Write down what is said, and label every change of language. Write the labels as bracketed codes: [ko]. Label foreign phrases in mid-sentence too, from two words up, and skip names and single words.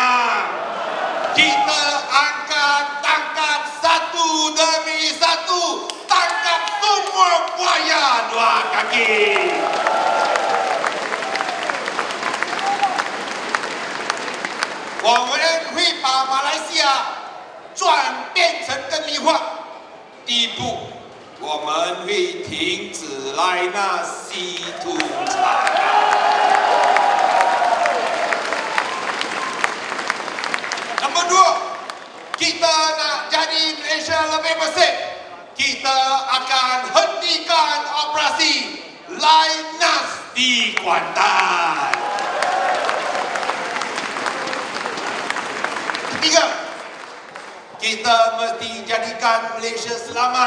[ms] Kita akan tangkap satu demi satu. Tangkap semua buaya 2 kaki. [zh] Kita 会把马来西亚转变成更绿化。第一步，我们会停止来那稀土产。 [ms] Nombor 2, kita nak jadi Malaysia lebih bersih. Kita akan hentikan operasi Lainas di Kuantan. Ketiga, kita mesti jadikan Malaysia selamat.